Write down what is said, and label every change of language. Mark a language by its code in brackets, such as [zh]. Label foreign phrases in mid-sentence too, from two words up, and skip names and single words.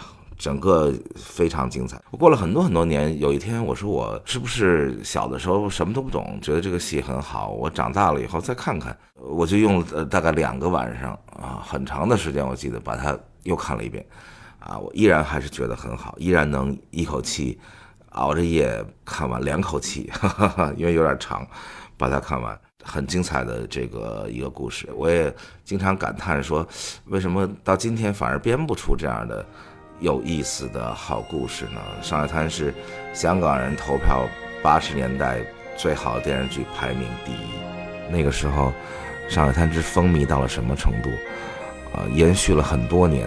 [zh] 整個非常精彩。我過了很多很多年，有一天我說我是不是小的時候什麼都不懂，覺得這個戲很好，我長大了以後再看看，我就用了大概2個晚上很長的時間，我記得把它又看了一遍我依然還是覺得很好，依然能一口氣熬着夜看完2口氣因為有點長把它看完，很精彩的這個一個故事。我也經常感嘆說，為什麼到今天反而編不出這樣的有意思的好故事呢？上海灘是香港人投票80年代最好的電視劇排名第1，那個時候上海灘之風靡到了什麼程度延續了很多年。